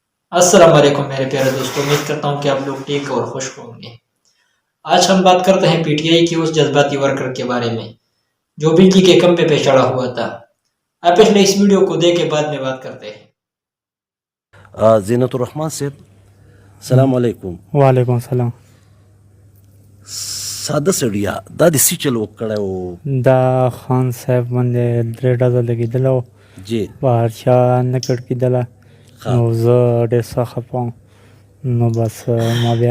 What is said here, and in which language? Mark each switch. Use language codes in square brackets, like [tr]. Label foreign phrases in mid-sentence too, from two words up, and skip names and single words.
[ar] السلام علیکم [ur] میرے پیارے دوستوں، امید کرتا ہوں کہ آپ لوگ ٹھیک اور خوش ہوں گے۔ آج ہم بات کرتے ہیں پی ٹی آئی کی اس جذباتی ورکر کے بارے میں جو بجلی کے کھمبے پہ چڑھا ہوا تھا۔ آپ پہلے اس ویڈیو کو دیکھ کے بعد میں بات کرتے ہیں۔ زینت الرحمان صاحب [ar] السلام علیکم۔ وعلیکم السلام۔ [ps] ساده سړیا دا د سی چل وکړی و دا خان صاحب باندې درې ډزه لګېدله و، جی بهر چا نه کړ کېدله، نو زه ډېر سخت خفه وم. نو بس ما بیا